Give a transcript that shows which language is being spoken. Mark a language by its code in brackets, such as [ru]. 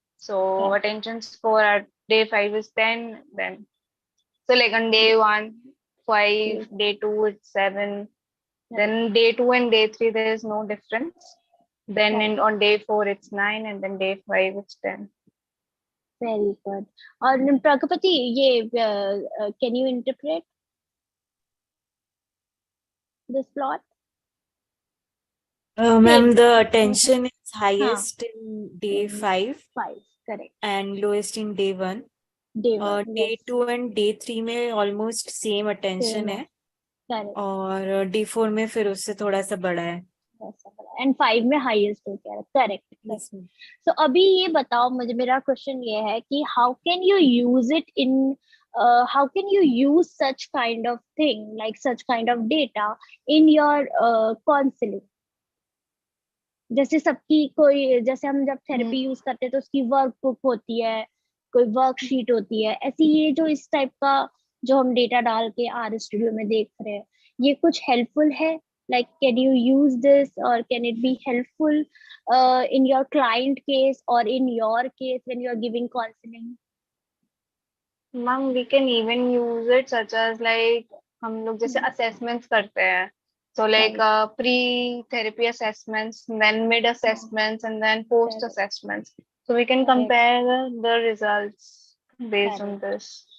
[en] So attention score at day 5 is 10. Then so like on day 1, 5, day 2 it's 7. Then day 2 and day 3 there is no difference. Then on day 4 it's 9, and then day 5 it's 10. Very good. [hi] और प्रगति, ये [en] Can you interpret this plot? Ma'am, same, the attention is [hi] हाँ, [en] highest in day 5 5, correct, and lowest in day 1. day 1, Day yes, 2 and day 3 [hi] में [en] almost same attention same [hi] है, है, [en] correct, [hi] और [en] day 4 [hi] में फिर उससे थोड़ा सा बड़ा है। [en] and 5 [hi] में [en] highest [hi] हो गया, [en] Correct, correct. Yes, ma'am. [hi] सो अभी ये बताओ मुझे, मेरा क्वेश्चन ये है कि [en] How can you use it in, how can you use such kind of thing, like such kind of data in your counselling? [hi] जैसे सबकी कोई, जैसे हम जब थेरेपी यूज करते हैं तो उसकी वर्कबुक होती है, कोई वर्कशीट होती है, ऐसी ये जो इस टाइप का जो हम डेटा डाल के आर स्टूडियो में देख रहे हैं, ये कुछ हेल्पफुल है? [en] Like can you use this, और can it be helpful in your client case और in your case when you are giving counselling? Ma'am, we can even use it such as like [hi] हम लोग जैसे assessments करते हैं. [en] So like pre-therapy assessments, then mid assessments, and then post assessments. So we can compare the results based on this.